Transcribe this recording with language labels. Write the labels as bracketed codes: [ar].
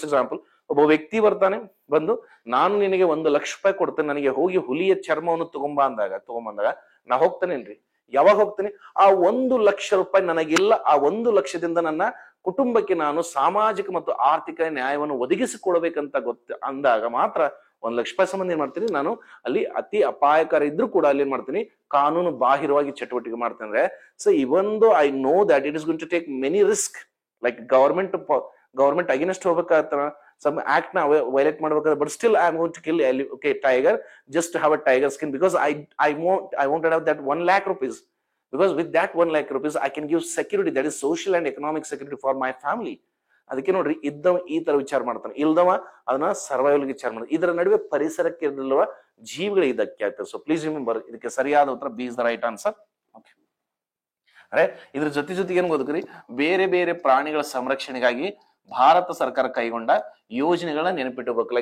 [kn] Example, ಒಬ್ಬ ವ್ಯಕ್ತಿ ಬರ್ತಾನೆ, ಬಂದು ನಾನು ನಿನಗೆ 1,00,000 ಕೊಡ್ತೇನೆ, ನನಗೆ ಹೋಗಿ ಹುಲಿಯ ಚರ್ಮವನ್ನು ತಗೊಂಬಂದಾಗ ನಾ ಹೋಗ್ತೇನೇನ್ರಿ? ಯಾವಾಗ ಹೋಗ್ತೇನೆ? ಆ 1,00,000 ನನಗಿಲ್ಲ. ಆ 1,00,000ದಿಂದ ನನ್ನ ಕುಟುಂಬಕ್ಕೆ ನಾನು ಸಾಮಾಜಿಕ ಮತ್ತು ಆರ್ಥಿಕ ನ್ಯಾಯವನ್ನು ಒದಗಿಸಿಕೊಡ್ಬೇಕಂತ ಅಂದಾಗ ಮಾತ್ರ 1,00,000 ಸಂಬಂಧ ಏನ್ ಮಾಡ್ತೀನಿ, ನಾನು ಅಲ್ಲಿ ಅತಿ ಅಪಾಯಕಾರಿ ಇದ್ರೂ ಕೂಡ ಅಲ್ಲಿ ಏನ್ ಮಾಡ್ತೀನಿ, ಕಾನೂನು ಬಾಹಿರವಾಗಿ ಚಟುವಟಿಕೆ ಮಾಡ್ತೇನೆ. [en] ಅಂದ್ರೆ so even though I know that it is going to take many risk, like government against ಹೋಗ್ಬೇಕಾಗ್ತಾರ, some act na violate ಮಾಡ್ಬೇಕಾದ್ರೆ, but still I am going to kill tiger just to have a tiger skin, because I won't have that 1,00,000 rupees, because with that 1,00,000 rupees I can give security, that is social and economic security for my family. [kn] ಅದಕ್ಕೆ ನೋಡ್ರಿ, ಇದ್ದವ ಈ ತರ ವಿಚಾರ ಮಾಡ್ತಾನೆ, ಇಲ್ದವ ಅದನ್ನ survival ವಿಚಾರ ಮಾಡ್ತಾನೆ. ಇದರ ನಡುವೆ ಪರಿಸರಕ್ಕೆ ಇರಲಿರುವ ಜೀವಿಗಳು ಇದಕ್ಕೆ ಆಗ್ತದೆ. ಸೊ ಪ್ಲೀಸ್ ರಿಮೆಂಬರ್, ಇದಕ್ಕೆ ಸರಿಯಾದ ಉತ್ತರ [en] B is the right answer. [kn] ಅರೆ ಇದ್ರ ಜೊತೆಗೆ ಏನ್ ಗೊತ್ತಕ್ರಿ, ಬೇರೆ ಬೇರೆ ಪ್ರಾಣಿಗಳ ಸಂರಕ್ಷಣೆಗಾಗಿ ಭಾರತ ಸರ್ಕಾರ ಕೈಗೊಂಡ ಯೋಜನೆಗಳನ್ನ ನೆನಪಿಟ್ಟಬೇಕು.